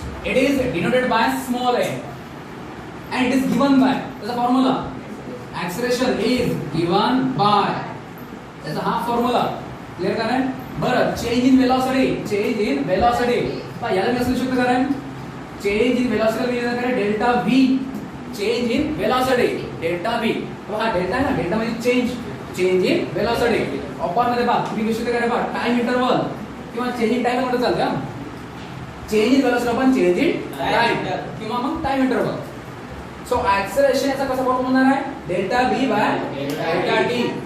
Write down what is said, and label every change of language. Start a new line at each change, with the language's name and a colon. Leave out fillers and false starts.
English: It is denoted by small a and it is given by,
Marathi: त्याचा formula
English: acceleration is given by,
Marathi: त्याचा हा formula clear करा. बरं, change in velocity पहा याला मी असं लिहू शकतो कारण चेंज इन वेलॉसिटी लिहिलं कारण delta v. Change in velocity delta v. हा डेल्टा आहे ना, डेल्टा म्हणजे चेंज इन वेलॉसिटी अपॉन मध्ये पहा तुम्ही लिहू शकता पहा टाइम इंटरवल किंवा चेंज इन टाइम मध्ये चालतं. चेंज इन वेलॉसिटी आपण चेंज इन टाइम किंवा मग टाइम इंटरवल. सो ऍक्सेलरेशन याचा कसा फॉर्म्युला होणार आहे? Delta v by delta t.